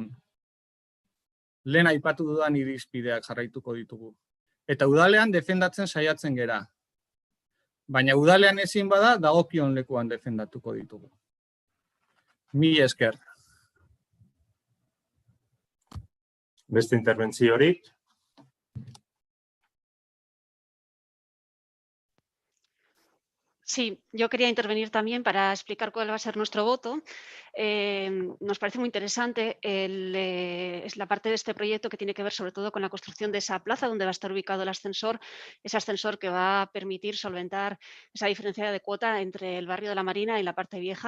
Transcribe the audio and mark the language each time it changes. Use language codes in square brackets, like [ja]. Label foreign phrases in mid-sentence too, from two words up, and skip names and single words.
[eu] Lehen aipatu dudan irizpideak jarraituko ditugu. Eta udalean defendatzen saiatzen gera. Baina udalean ezin bada dagokion lekuan defendatuko ditugu. Mila esker. Beste interbentziorik? [es] Sí, yo quería intervenir también para explicar cuál va a ser nuestro voto. Nos parece muy interesante es la parte de este proyecto que tiene que ver sobre todo con la construcción de esa plaza donde va a estar ubicado el ascensor, ese ascensor que va a permitir solventar esa diferencia de cuota entre el barrio de la Marina y la parte vieja.